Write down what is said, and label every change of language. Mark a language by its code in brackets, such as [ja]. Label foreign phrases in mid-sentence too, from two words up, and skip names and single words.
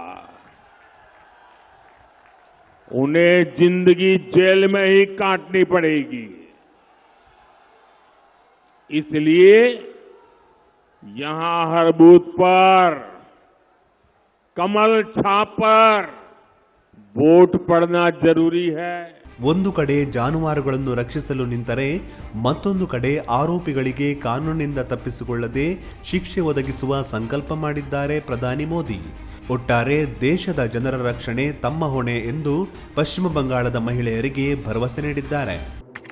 [hi] उन्हें जिंदगी जेल में ही काटनी पड़ेगी. इसलिए यहां हर बूथ पर कमल छाप पर वोट पड़ना जरूरी है. [kn] ಒಂದು ಕಡೆ ಜಾನುವಾರುಗಳನ್ನು ರಕ್ಷಿಸಲು ನಿಂತರೆ ಮತ್ತೊಂದು ಕಡೆ ಆರೋಪಿಗಳಿಗೆ ಕಾನೂನಿನಿಂದ ತಪ್ಪಿಸಿಕೊಳ್ಳದೆ ಶಿಕ್ಷೆ ಒದಗಿಸುವ ಸಂಕಲ್ಪ ಮಾಡಿದ್ದಾರೆ ಪ್ರಧಾನಿ ಮೋದಿ. ಒಟ್ಟಾರೆ ದೇಶದ ಜನರ ರಕ್ಷಣೆ ತಮ್ಮ ಹೊಣೆ ಎಂದು ಪಶ್ಚಿಮ ಬಂಗಾಳದ ಮಹಿಳೆಯರಿಗೆ ಭರವಸೆ ನೀಡಿದ್ದಾರೆ.